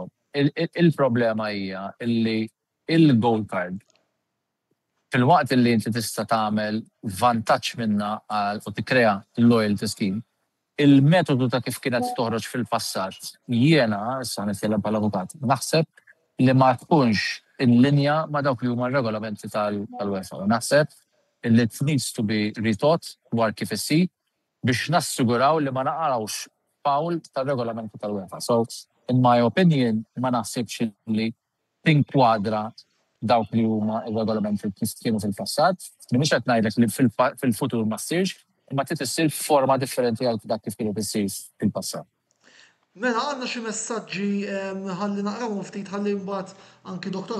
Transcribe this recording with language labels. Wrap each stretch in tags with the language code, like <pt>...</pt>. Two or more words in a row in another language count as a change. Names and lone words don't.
<mt>Il-problema hija illi il-</mt> <en>gold card</en> <mt>fil-waqt li inti tista' tagħmel vantaġġ minnha u tikkrea l-</mt> <en>loyalty scheme,</en> <mt>il-metodu ta' kif kienet toħroġ fil-passat jiena issa nitkellem bħal-avukat, naħseb li ma tkunx in-linja ma' dawk li huma r-regolamenti tal-UEFA. Naħseb li</mt> <en>it needs to be retaught</en> <mt>dwar kif issir biex nassiguraw li ma naqrawx fawl tal-regolamenti tal-UEFA.</mt> <en>So, in my opinion,</en> <mt>ma naħsibx li tinkwadra dawk li huma ir-regolamenti kif kienu fil-passat, li mhux qed ngħidlek li fil-futur ma ssirx, imma trid issir forma differenti għal dak kif kienu issir fil-passat. Mela għandna xi messaġġi ħalli naqrawhom ftit ħalli mbagħad anki Dr.</mt>